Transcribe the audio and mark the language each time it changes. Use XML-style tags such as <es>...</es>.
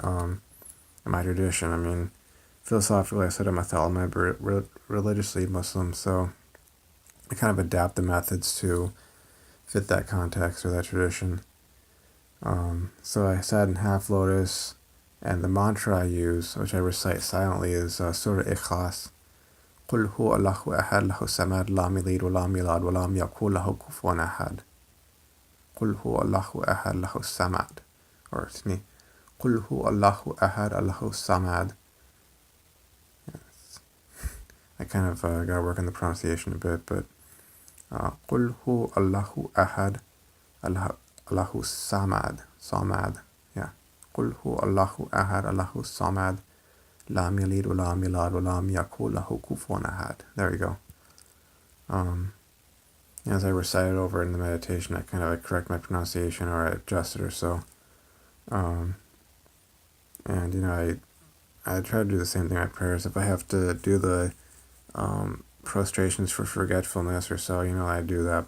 <en>In my tradition, I mean, philosophically, I said I'm a Thalmud, but religiously Muslim, so I kind of adapt the methods to fit that context or that tradition. So I sat in half lotus, and the mantra I use, which I recite silently, is Surah Ikhlas.</en> <ar>قل هو الله أحد له الصمد لم يلد ولم يولد ولم يكن له كفوا أحد. قل هو الله أحد له الصمد.</ar> <en>Or excuse me.</en> <ar>قل هو الله أحد له الصمد.</ar> <en>I kind of got to work on the pronunciation a bit, but</en> <ar>قل هو الله أحد له الصمد.</ar> <en>Samad. Yeah.</en> <ar>قل هو الله أحد له الصمد لم يلد ولم يولد ولم يكن له كفوا أحد.</ar> <en>There we go. As I recite it over in the meditation, I kind of correct my pronunciation or I adjust it or so. And I try to do the same thing in my prayers. If I have to do the prostrations for forgetfulness or so, I do that.</en>